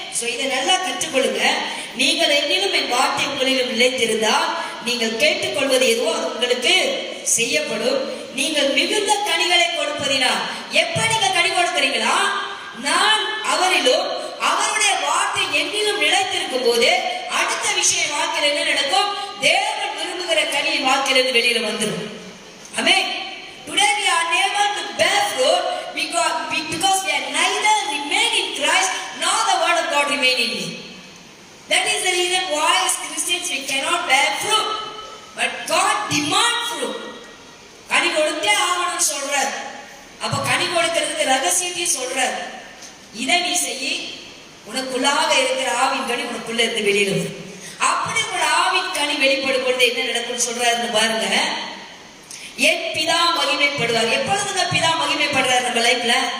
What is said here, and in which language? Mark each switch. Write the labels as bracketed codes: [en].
[ta] So இதை நல்லா கற்றுக்கொள்ளுங்க. நீங்கள் என்னிலும் என் வார்த்தை உங்களிலும் நிலைத்திருந்தால் நீங்கள் கேட்டுக்கொள்வது எதுவோ அது உங்களுக்கு செய்யப்படும். நீங்கள் மிகுந்த கனிகளை கொடுப்பதினால். எப்ப நீங்க கனி கொடுக்கிறீங்களா? நான் அவரிலும் அவருடைய வார்த்தை என்னிலும் நிலைத்திருக்கும் போது அடுத்த விஷயம் வாழ்க்கையில் என்ன நடக்கும்? தேவன் விரும்புகிற கனி வாழ்க்கையிலிருந்து வெளியில வந்துடும். ஆமென். [en] Today we are unable to bear fruit because we are neither remain in Christ nor the word of God remain in me. That is the reason why as Christians we cannot bear fruit. But God demands fruit. [ta] கனி கொடுத்தே ஆகணும்னு சொல்றார். அப்ப கனி கொடுக்கிறதுக்கு ரகசியத்தையும் சொல்றார். இதை நீ செய்ய, உனக்குள்ளாக இருக்கிற ஆவின் கனி உனக்குள்ள இருந்து வெளியில வரும். அப்படி ஒரு ஆவின் கனி வெளிப்படும் பொழுது என்ன நடக்கும்னு சொல்றாருன்னு பாருங்க. என் பிதா மகிமைப்படுவார். எப்பொழுதுங்க பிதா மகிமைப்படுறாரு நம்ம லைஃப்ல?